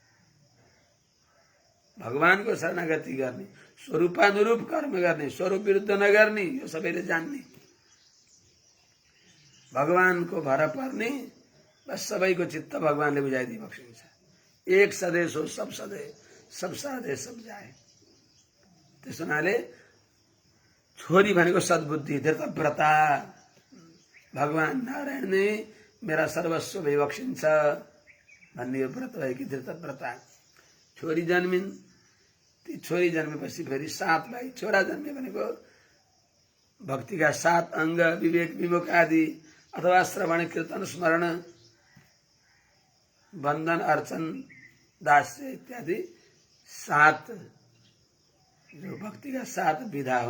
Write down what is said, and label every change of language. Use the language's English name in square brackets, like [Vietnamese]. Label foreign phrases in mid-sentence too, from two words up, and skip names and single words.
[Nepali] भगवानको शरणागति गर्ने, स्वरूपानुरूप कर्म गर्ने, स्वरूप विरुद्ध नगर्ने, यो सबैले जान्ने। भगवानको भर पर्ने, बस सबैको चित्त भगवानले बुझाइदिई बक्सिन्छ। [Hindi] एक सदेश हो सब सदे, सब साधे सब जाए। [Nepali] त्यसो हुनाले छोरी भनेको सद्बुद्धि, धृतव्रता। भगवान नारायण नै मेरा सर्वस्व भइबक्सिन्छ भन्ने यो व्रत भएकी धृतव्रता। छोरी जन्मिन्। ती छोरी जन्मेपछि फेरि 7 भाइ छोरा जन्मे, भनेको भक्तिका 7 अङ्ग, विवेक विमुख आदि, अथवा श्रवण कीर्तन स्मरण बन्धन अर्चन दास्य इत्यादि 7 जो भक्तिका 7 विधा हुन्।